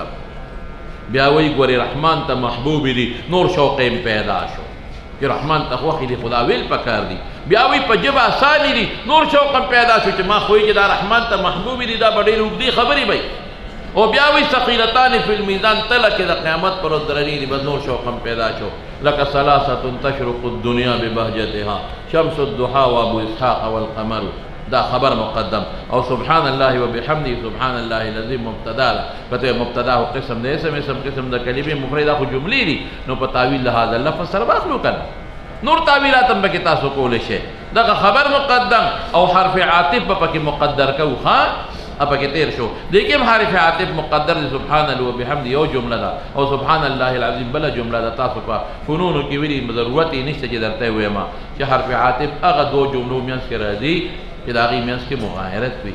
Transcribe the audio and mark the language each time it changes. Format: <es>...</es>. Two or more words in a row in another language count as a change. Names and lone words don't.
<ps>بیا وایي ګورې رحمان ته محبوبې دي، نور شوق یې پیدا شو چې رحمان ته خوښې دي، خدا ویل پکار دي. بیا وایي په ژبه اسانې دي، نور شوق هم پیدا شو چې ما خو چې دا رحمان ته محبوبې دي، دا به ډېرې اوږدې خبرې وي. او بیا وایي</ps> <ar>ثقیلتان فی المیزان،</ar> <ps>تله کې د قیامت پر ورځ درنې دي، بس نور شوق هم پیدا شو.</ps> <ar>لکه ثلاثة تشرق الدنیا ببهجتها شمس الضحى وابو اسحاق والقمر،</ar> <ps>دا خبر مقدم. او</ps> <ar>سبحان الله وبحمده سبحان الله العظیم</ar> <ps>مبتدا ده، کته مبتدا او قسم ده، اسم قسم د کلمې مفرده خو جملې دي. نو په تعویل</ps> <ar>هذا اللفظ</ar> <ps>سره واخلو کنه، نور تعویلات هم پکې تاسو کولی شئ. دغه خبر مقدم او حرف عاطف به پکې مقدر کوو ښه. پکې تیر شو، لیکن حرف عاطف مقدر دی.</ps> <ar>سبحان الله وبحمده</ar> <ps>یو جمله ده او</ps> <ar>سبحان الله العظیم</ar> <ps>بله جمله ده. تاسو په فنونو کې ویلي ضرورت یې نشته چې درته ووایم چې حرف عاطف هغه دوه جملو منځ کې راځي چې د هغې منځ کې مغایرت وي.</ps>